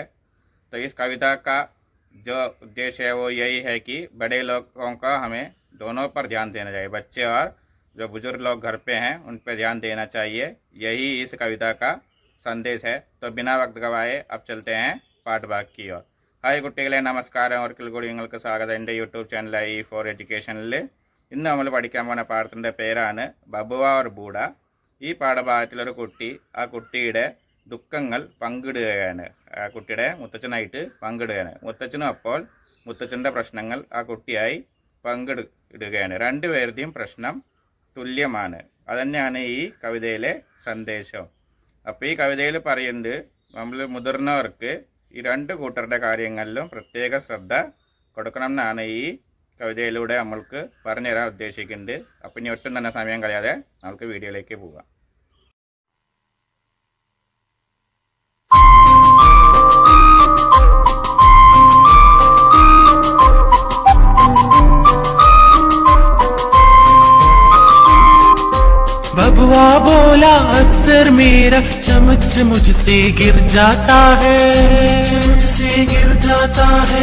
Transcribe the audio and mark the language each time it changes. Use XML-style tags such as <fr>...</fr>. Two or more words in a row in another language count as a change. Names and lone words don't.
<hi>तो इस कविता का जो उद्देश्य है वो यही है कि बड़े लोगों का हमें दोनों पर ध्यान देना चाहिए, बच्चे और जो बुजुर्ग लोग घर पे हैं उन पर ध्यान देना चाहिए। यही इस कविता का संदेश है। तो बिना वक्त गवाए अब चलते हैं पाठ भाग की ओर।</hi> <ml>ഹായ് കുട്ടികളെ, നമസ്കാരം. ഒരിക്കൽ കൂടി നിങ്ങൾക്ക് സ്വാഗതം എൻ്റെ യൂട്യൂബ് ചാനലായി ഈ ഫോർ എഡ്യൂക്കേഷനിൽ. ഇന്ന് നമ്മൾ പഠിക്കാൻ പോകുന്ന പാഠത്തിൻ്റെ പേരാണ് ബബുവ ഓർ ബൂഡ. ഈ പാഠഭാഗത്തിലൊരു കുട്ടി ആ കുട്ടിയുടെ ദുഃഖങ്ങൾ പങ്കിടുകയാണ്. ആ കുട്ടിയുടെ മുത്തച്ഛനായിട്ട് പങ്കിടുകയാണ്. മുത്തച്ഛനും അപ്പോൾ മുത്തച്ഛൻ്റെ പ്രശ്നങ്ങൾ ആ കുട്ടിയായി പങ്കിടുകയാണ്. രണ്ടുപേരുടെയും പ്രശ്നം തുല്യമാണ്. അതുതന്നെയാണ് ഈ കവിതയിലെ സന്ദേശം. അപ്പോൾ ഈ കവിതയിൽ പറയുന്നത് നമ്മൾ മുതിർന്നവർക്ക് ഈ രണ്ട് കൂട്ടരുടെ കാര്യങ്ങളിലും പ്രത്യേക ശ്രദ്ധ കൊടുക്കണം എന്നാണ് ഈ കവിതയിലൂടെ നമ്മൾക്ക് പറഞ്ഞു തരാൻ ഉദ്ദേശിക്കുന്നത്. അപ്പം ഇനി ഒട്ടും തന്നെ സമയം കളയാതെ നമുക്ക് വീഡിയോയിലേക്ക് പോകാം.</ml> <hi>बबुआ बोला अक्सर मेरा चमच मुझसे गिर जाता है, मुझसे गिर जाता है।</hi>